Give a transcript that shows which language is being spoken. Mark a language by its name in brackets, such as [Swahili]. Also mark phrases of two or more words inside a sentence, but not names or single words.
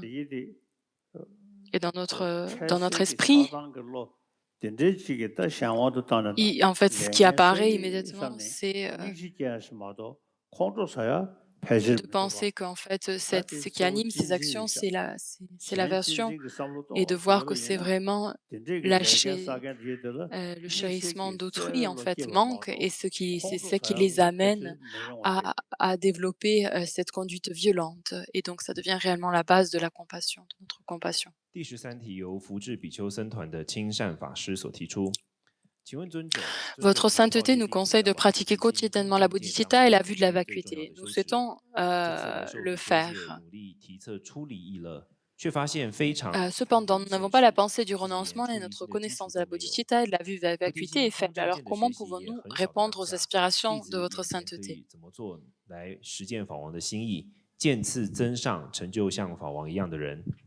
[French] Et dans notre esprit, en fait, ce qui apparaît immédiatement, c'est de penser qu'en fait, ce qui anime ces actions, c'est l'aversion, et de voir que c'est vraiment lâcher le chérissement d'autrui, en fait, manque, et c'est ce qui les amène à développer cette conduite violente. Et donc, ça devient réellement la base de la compassion, de notre compassion. [Chinese] 第十三题由福智比丘僧团的清善法师所提出。请问尊者， [French] Votre sainteté nous conseille de pratiquer quotidiennement la bodhicitta et la vue de la vacuité. Nous souhaitons le faire. [Chinese] 努力提测出离意乐，却发现非常 [French] Cependant, nous n'avons pas la pensée du renoncement et notre connaissance de la bodhicitta et de la vue de la vacuité est faible. Alors comment pouvons-nous répondre aux aspirations de votre sainteté? [Chinese] 怎么做来实践法王的心意，渐次增上，成就像法王一样的人？